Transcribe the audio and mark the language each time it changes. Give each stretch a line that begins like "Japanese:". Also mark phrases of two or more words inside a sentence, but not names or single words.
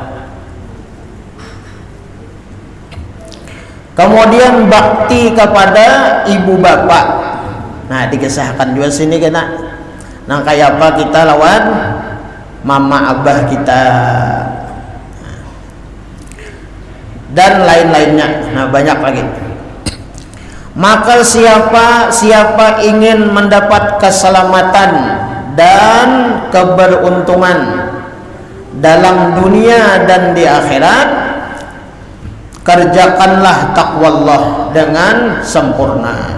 Indonesian: Kemudian bakti kepada ibu bapak.
Banjar: Nah dikisahkan juga sini kena nang kayak apa kita lawan mama abah kita dan lain-lainnya.
Indonesian: Nah banyak lagi. Maka siapa ingin mendapat keselamatan dan keberuntungan dalam dunia dan di akhirat, kerjakanlah takwallah dengan sempurna.